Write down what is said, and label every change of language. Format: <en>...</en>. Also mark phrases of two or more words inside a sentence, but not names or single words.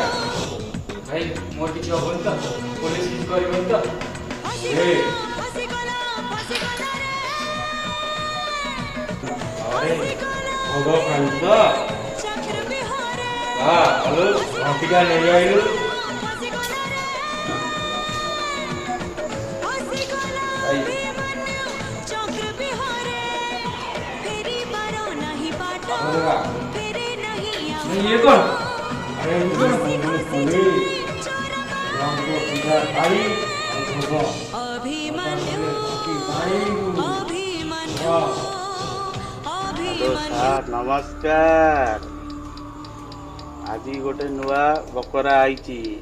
<or>ଭାଇ ମୋର କିଛି ହବନି ତ? ପୋଲିସ କିଛି କରିବନି ତ? ଭୋଗ ଖାଇବୁ ତ? ଘଣ୍ଟିଟା ନେଇ ଆଇଲୁ।</or> <hi>ये कौन? अरे</hi> <or>ସାର୍ ନମସ୍କାର। ଆଜି ଗୋଟେ ନୂଆ ବକରା ଆଇଛି।</or>